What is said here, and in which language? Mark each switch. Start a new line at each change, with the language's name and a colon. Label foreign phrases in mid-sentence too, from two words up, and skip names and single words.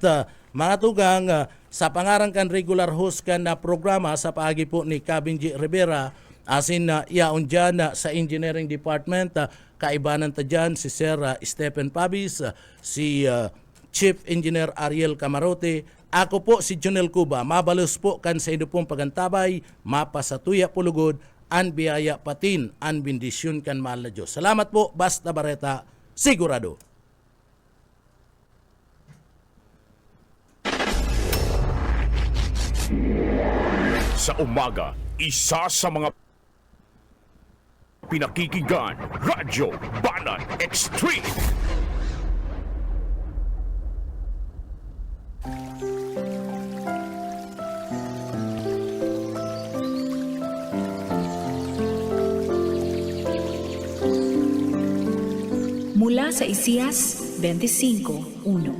Bikol: Mga tugang, sa pangarang kan regular host kan na programa sa paagi po ni Kabinji Rivera, asin yaon dyan sa Engineering Department, kaibanan ta dyan si Sir Stephen Pabis, si Chief Engineer Ariel Camarote, ako po si Jonel Cuba. Mabalos po kan sa ido pong pagantabay, mapasatuya pulugod, an biyaya patin, an bendisyon kan mahal na Diyos. Salamat po, Basta Bareta, sigurado.
Filipino: Sa umaga, isa sa mga pinakikinggan, Radyo Banat Extreme. Mula sa Isaias 25:1.